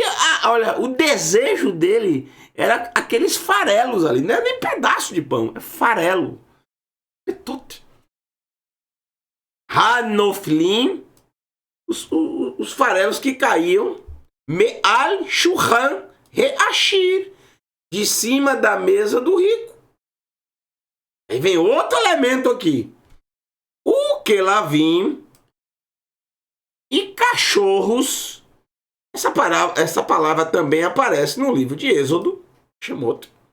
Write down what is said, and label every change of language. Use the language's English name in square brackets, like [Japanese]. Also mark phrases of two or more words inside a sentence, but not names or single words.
[Portuguese] olha, o desejo dele era aqueles farelos ali. Não é nem pedaço de pão, é farelo. É tudo. Hanoflim, os farelos que caíam. [Hebrew] מעל שולחן העשיר, [Portuguese] de cima da mesa do rico. Aí vem outro elemento aqui. O Kelavim e cachorros. Essa palavra também aparece no livro de Êxodo, Shemot.